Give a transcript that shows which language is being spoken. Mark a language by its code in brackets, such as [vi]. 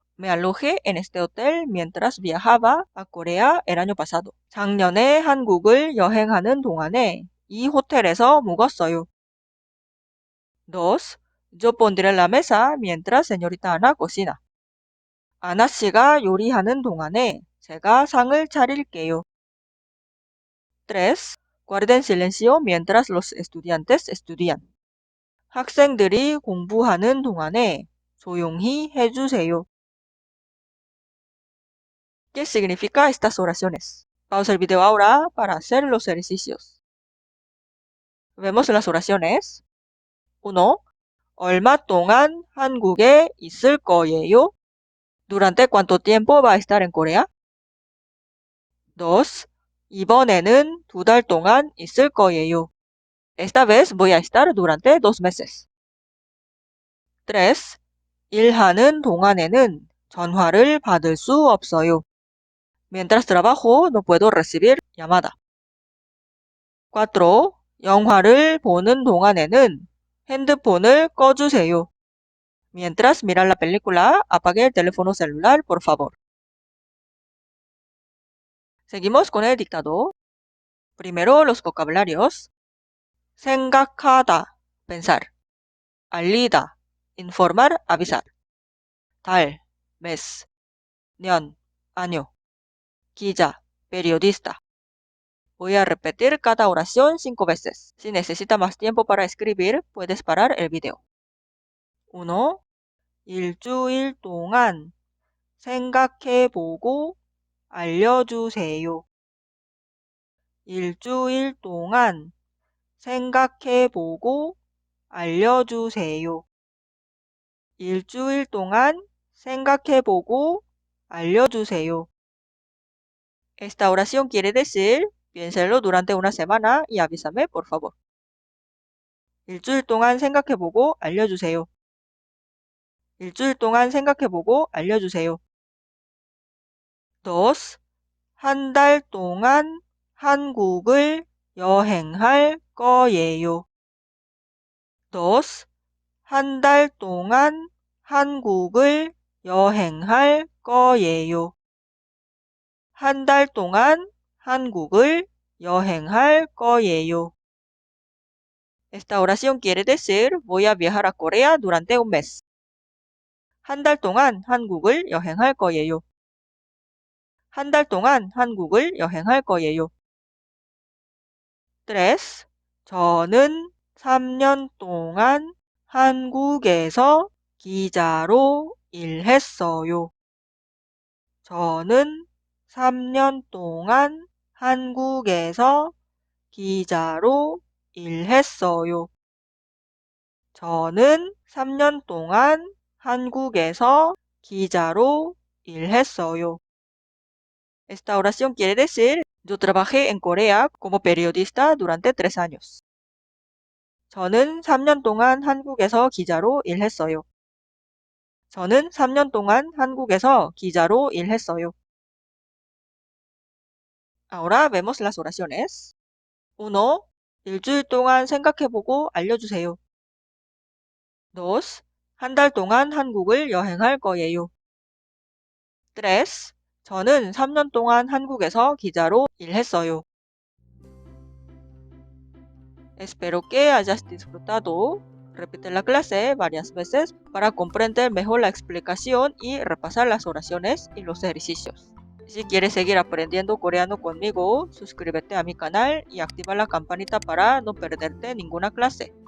[es] Me alojé en este hotel mientras viajaba a Corea el año pasado. [ko] 작년에 한국을 여행하는 동안에 이 호텔에서 묵었어요. [es] 2. Yo pondré la mesa mientras señorita Ana cocina. [ko] 아나 씨가 요리하는 동안에 제가 상을 차릴게요. [es] 3. Guarden silencio mientras los estudiantes estudian. [ko] 학생들이 공부하는 동안에 조용히 해주세요. [es] ¿Qué significa estas oraciones? Pausa el video ahora para hacer los ejercicios. Vemos las oraciones. 1. [ko] 얼마 동안 한국에 있을 거예요? [es] ¿Durante cuánto tiempo va a estar en Corea? 2. [ko] 이번에는 2달 동안 있을 거예요. [es] Esta vez voy a estar durante 2 meses. 3. [ko] 일하는 동안에는 전화를 받을 수 없어요. [es] Mientras trabajo no puedo recibir llamada. 4. [ko] 영화를 보는 동안에는 핸드폰을 꺼주세요. [es] Mientras mirar la película, apague el teléfono celular, por favor. Seguimos con el dictado. Primero los vocabularios. 생각하다, pensar. 알리다, informar, avisar. 달, mes. 년, año. 기자, periodista. Voy a repetir cada oración 5 veces. Si necesita más tiempo para escribir, puedes parar el video. 1. [ko] 일주일 동안 생각해보고 알려주세요. 일주일 동안 생각해보고 알려주세요. 일주일 동안 생각해보고 알려주세요. [es] Esta oración quiere decir, piénselo durante una semana y avísame, por favor. [ko] 일주일 동안 생각해보고 알려주세요. 일주일 동안 생각해보고 알려주세요. [es] 2. [ko] 한 달 동안 한국을 여행할 거예요. [es] 2. [ko] 한 달 동안 한국을 여행할 거예요. 한 달 동안 한국을 여행할 거예요. [es] Esta oración quiere decir, voy a viajar a Corea durante un mes. [ko] 한 달 동안 한국을 여행할 거예요. 한 달 동안 한국을 여행할 거예요. [es] 3. [ko] 저는 3년 동안 한국에서 기자로 일했어요. 저는 3년 동안 한국에서 기자로 일했어요. 저는 3년 동안 한국에서 기자로 일했어요. Esta oración quiere decir, yo trabajé en Corea como periodista durante 3 años. 저는 3년 동안 한국에서 기자로 일했어요. 저는 3년 동안 한국에서 기자로 일했어요. [es] Ahora vemos las oraciones. 1. [ko] 일주일 동안 생각해보고 알려주세요. [es] 2. [ko] 한 달 동안 한국을 여행할 거예요. [es] 3. [ko] 저는 3년 동안 한국에서 기자로 일했어요. [es] Espero que hayas disfrutado. Repite la clase varias veces para comprender mejor la explicación y repasar las oraciones y los ejercicios. Si quieres seguir aprendiendo coreano conmigo, suscríbete a mi canal y activa la campanita para no perderte ninguna clase.